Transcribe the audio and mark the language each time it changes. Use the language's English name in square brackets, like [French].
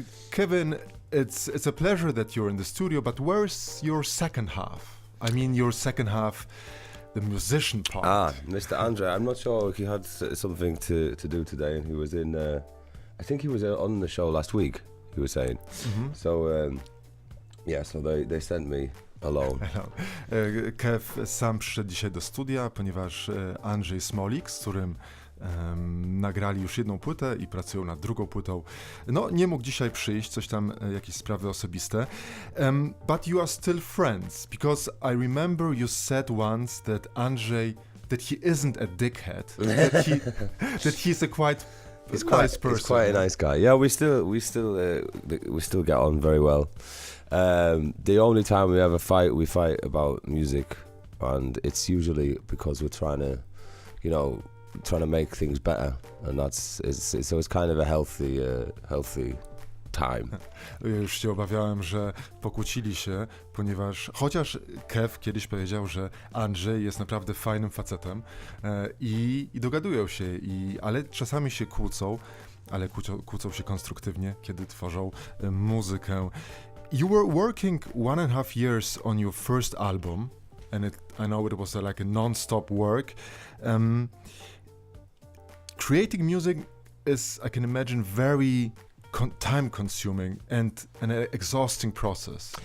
[English] Kevin, it's a pleasure that you're in the studio, but where's your second half? I mean your second half, the musician part. Mr. Andre, I'm not sure, he had something to do today, and he was in, I think he was on the show last week, he was saying. Mm-hmm. So, so they sent me alone. [Polish] Kev sam przyszedł dzisiaj do studia, ponieważ Andrzej Smolik, z którym nagrali już jedną płytę i pracują nad drugą płytą, nie mógł dzisiaj przyjść, coś tam, jakieś sprawy osobiste. [English] But you are still friends, because I remember you said once that Andrzej, that he isn't a dickhead, that he's a quite nice person. He's quite a nice guy. Yeah, we still get on very well. The only time we ever fight, we fight about music, and it's usually because we're trying to make things better, and it's kind of a healthy time. [Polish] Już się obawiałem, że pokłócili się, ponieważ chociaż Kev kiedyś powiedział, że Andrzej jest naprawdę fajnym facetem i dogadują się, ale czasami się kłócą, ale kłócą się konstruktywnie, kiedy tworzą muzykę. [English] You were working 1.5 years on your first album, and I know it was like a non-stop work. Creating music is, I can imagine, very time-consuming and an exhausting process.